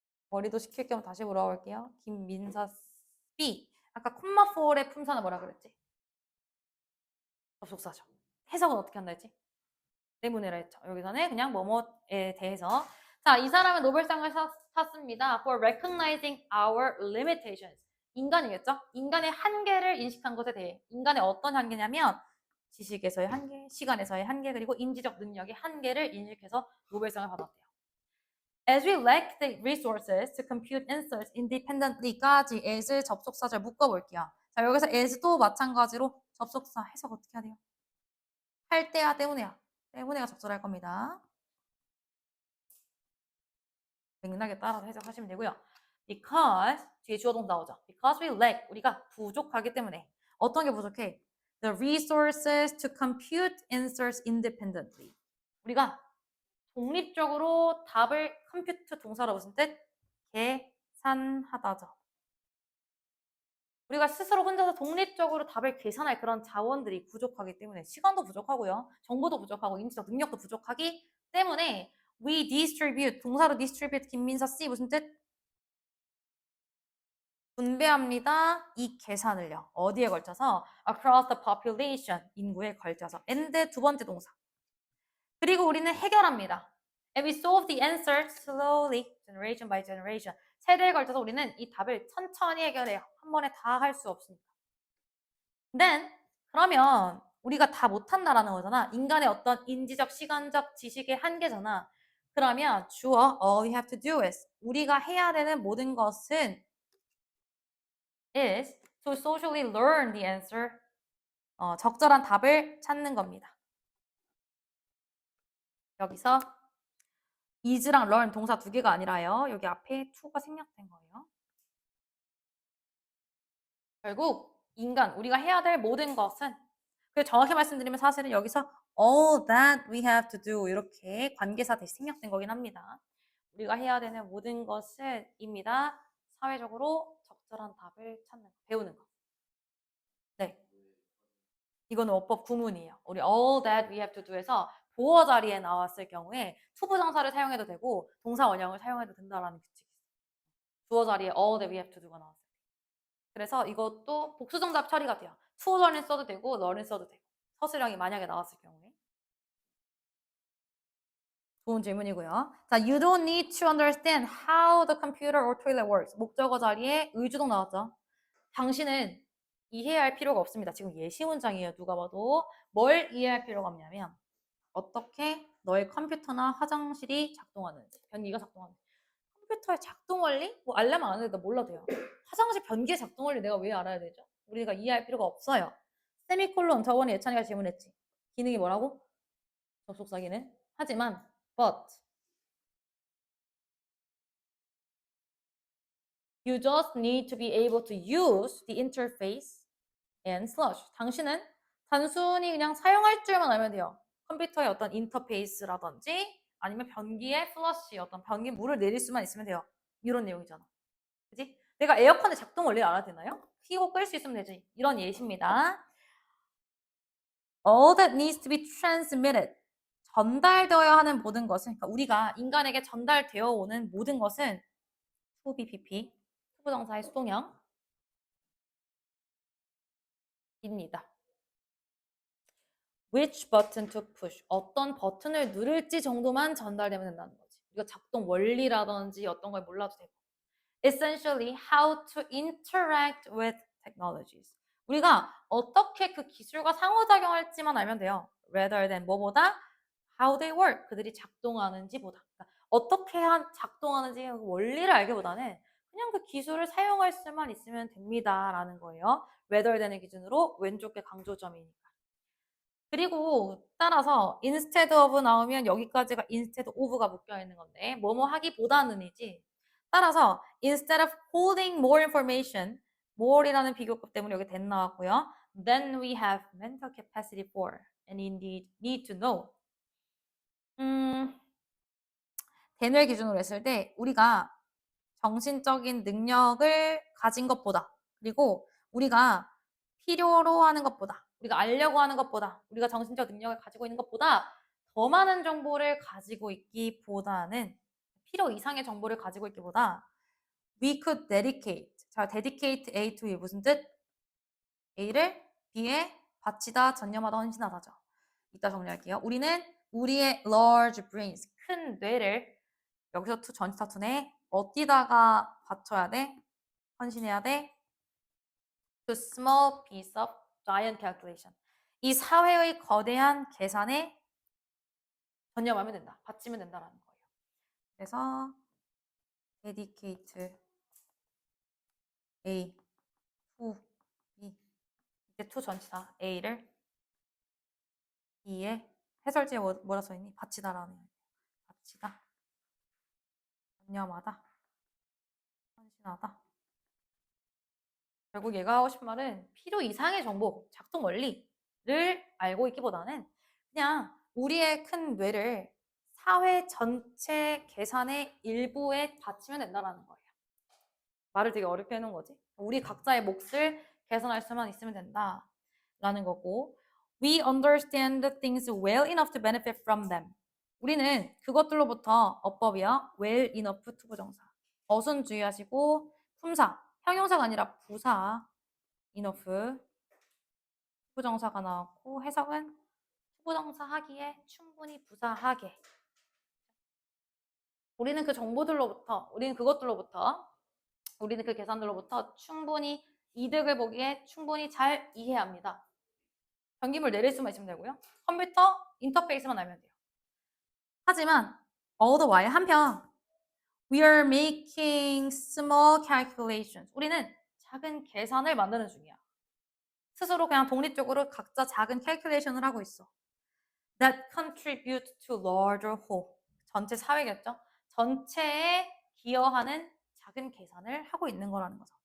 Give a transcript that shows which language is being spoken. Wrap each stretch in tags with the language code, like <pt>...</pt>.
<ko>머리도 식힐 겸 다시 물어볼게요. 김민서 B. 아까 콤마 4의 품사는 뭐라 그랬지? 접속사죠. 해석은 어떻게 한다 했지? 때문에라 했죠. 여기서는 그냥 뭐뭐에 대해서. 자, 이 사람은 노벨상을 탔습니다.</ko> <en>For recognizing our limitations.</en> <ko>인간이겠죠? 인간의 한계를 인식한 것에 대해. 인간의 어떤 한계냐면 지식에서의 한계, 시간에서의 한계, 그리고 인지적 능력의 한계를 인식해서 노벨상을 받았대요.</ko> <en>As we lack the resources to compute answers independently까지 as</en> <ko>접속사절 묶어볼게요. 자, 여기서 as도 마찬가지로 접속사 해석 어떻게 해야 돼요? 할 때야 때문에야. 때문에가 적절할 겁니다. 맥락에 따라서 해석하시면 되고요. Because 뒤에 주어 동사 나오죠.</ko> <en>Because we lack</en> <ko>우리가 부족하기 때문에 어떤 게 부족해?</ko> <en>The resources to compute answers independently.</en> <ko>우리가 독립적으로 답을 컴퓨트 동사로 무슨 뜻? 계산하다죠. 우리가 스스로 혼자서 독립적으로 답을 계산할 그런 자원들이 부족하기 때문에 시간도 부족하고요. 정보도 부족하고 인지적 능력도 부족하기 때문에</ko> <en>we distribute,</en> <ko>동사로 distribute 김민서 씨 무슨 뜻? 분배합니다. 이 계산을요. 어디에 걸쳐서?</ko> <en>across the population,</en> <ko>인구에 걸쳐서. and 두 번째 동사. 그리고 우리는 해결합니다.</ko> <en>And we solve the answer slowly, generation by generation.</en> <ko>세대에 걸쳐서 우리는 이 답을 천천히 해결해요. 한 번에 다 할 수 없으니까. Then, 그러면 우리가 다 못한다라는 거잖아. 인간의 어떤 인지적, 시간적, 지식의 한계잖아.</ko> <en>그러면 주어, all you have to do is,</en> <ko>우리가 해야 되는 모든 것은</ko> <en>is to socially learn the answer.</en> <ko>적절한 답을 찾는 겁니다. 여기서 is랑 learn 동사 두 개가 아니라요. 여기 앞에 to가 생략된 거예요. 결국 인간, 우리가 해야 될 모든 것은, 그 정확히 말씀드리면 사실은 여기서</ko> <en>all that we have to do</en> <ko>이렇게 관계사 대신 생략된 거긴 합니다. 우리가 해야 되는 모든 것은 입니다. 사회적으로 적절한 답을 찾는 거, 배우는 거. 네. 이거는 어법 구문이에요. 우리</ko> <en>all that we have to do</en> <ko>에서 보어 자리에 나왔을 경우에 투부정사를 사용해도 되고 동사 원형을 사용해도 된다라는 규칙이 있어요. 주어 자리에</ko> <en>all that we have to do</en> <ko>가 나왔어요. 그래서 이것도 복수정답 처리가 돼요.</ko> <en>to learn</en> <ko>을 써도 되고 learn을 써도 되고 서술형이 만약에 나왔을 경우에. 좋은 질문이고요.</ko> <en>자, you don't need to understand how the computer or toilet works.</en> <ko>목적어 자리에 의주동 나왔죠. 당신은 이해해야 할 필요가 없습니다. 지금 예시 문장이에요. 누가 봐도. 뭘 이해할 필요가 없냐면 어떻게 너의 컴퓨터나 화장실이 작동하는지, 변기가 작동하는지. 컴퓨터의 작동 원리? 뭐 알려면 안 해도 몰라도 돼요. 화장실 변기의 작동 원리 내가 왜 알아야 되죠? 우리가 이해할 필요가 없어요. 세미콜론, 저번에 예찬이가 질문했지. 기능이 뭐라고? 접속사 기능. 하지만</ko> <en>but you just need to be able to use the interface and slush.</en> <ko>당신은 단순히 그냥 사용할 줄만 알면 돼요. 컴퓨터의 어떤 인터페이스라든지 아니면 변기에 플러시, 어떤 변기에 물을 내릴 수만 있으면 돼요. 이런 내용이잖아. 그지? 내가 에어컨의 작동 원리를 알아야 되나요? 키고 끌 수 있으면 되지. 이런 예시입니다.</ko> <en>All that needs to be transmitted.</en> <ko>전달되어야 하는 모든 것은, 그러니까 우리가 인간에게 전달되어 오는 모든 것은 to BPP, 투부정사의 수동형 입니다.</ko> <en>Which button to push.</en> <ko>어떤 버튼을 누를지 정도만 전달되면 된다는 거지. 이거 작동 원리라든지 어떤 걸 몰라도 되고.</ko> <en>Essentially, how to interact with technologies.</en> <ko>우리가 어떻게 그 기술과 상호작용할지만 알면 돼요.</ko> <en>Rather than</en> <ko>뭐보다</ko> <en>how they work.</en> <ko>그들이 작동하는지 보다. 그러니까 어떻게 작동하는지 그 원리를 알기보다는 그냥 그 기술을 사용할 수만 있으면 됩니다라는 거예요.</ko> <en>rather than</en> <ko>의 기준으로 왼쪽 게 강조점이니까. 그리고 따라서</ko> <en>instead of</en> <ko>나오면 여기까지가 instead of가 묶여 있는 건데 뭐뭐 하기보다는이지. 따라서</ko> <en>instead of holding more information,</en> <ko>more이라는 비교급 때문에 여기 then 나왔고요.</ko> <en>Then we have mental capacity for and indeed need to know.</en> <ko>then을 기준으로 했을 때 우리가 정신적인 능력을 가진 것보다, 그리고 우리가 필요로 하는 것보다, 우리가 알려고 하는 것보다, 우리가 정신적 능력을 가지고 있는 것보다 더 많은 정보를 가지고 있기보다는, 필요 이상의 정보를 가지고 있기보다</ko> <en>we could dedicate.</en> <ko>자,</ko> <en>dedicate A to</en> <ko>무슨 뜻? A를 B에 바치다, 전념하다, 헌신하다죠. 이따 정리할게요. 우리는 우리의</ko> <en>large brains,</en> <ko>큰 뇌를 여기서 to 전치사 투네 어디다가 바쳐야 돼? 헌신해야 돼?</ko> <en>To small piece of giant calculation.</en> <ko>이 사회의 거대한 계산에 전념하면 된다. 바치면 된다라는 거예요. 그래서</ko> <en>dedicate A to B.</en> <ko>이제 to 전치사 A를 B에 해설지에 뭐라 써있니? 바치다라는 거예요. 바치다. 전념하다. 헌신하다. 결국 얘가 하고 싶은 말은 필요 이상의 정보, 작동 원리를 알고 있기보다는 그냥 우리의 큰 뇌를 사회 전체 계산의 일부에 바치면 된다는 거예요. 말을 되게 어렵게 해놓은 거지. 우리 각자의 몫을 개선할 수만 있으면 된다. 라는 거고.</ko> <en>We understand the things well enough to benefit from them.</en> <ko>우리는 그것들로부터 어법이야. well enough 투부정사. 어순 주의하시고 품사. 형용사가 아니라 부사. enough. 투부정사가 나왔고 해석은 투부정사 하기에 충분히 부사하게. 우리는 그 정보들로부터, 우리는 그 계산들로부터 충분히 이득을 보기에 충분히 잘 이해합니다. 변기물 내릴 수만 있으면 되고요. 컴퓨터 인터페이스만 알면 돼요. 하지만</ko> <en>all the while</en> <ko>한편</ko> <en>we are making small calculations.</en> <ko>우리는 작은 계산을 만드는 중이야. 스스로 그냥 독립적으로 각자 작은 calculation을 하고 있어.</ko> <en>That contribute to larger whole.</en> <ko>전체 사회겠죠? 전체에 기여하는 작은 계산을 하고 있는 거라는 거죠.</ko>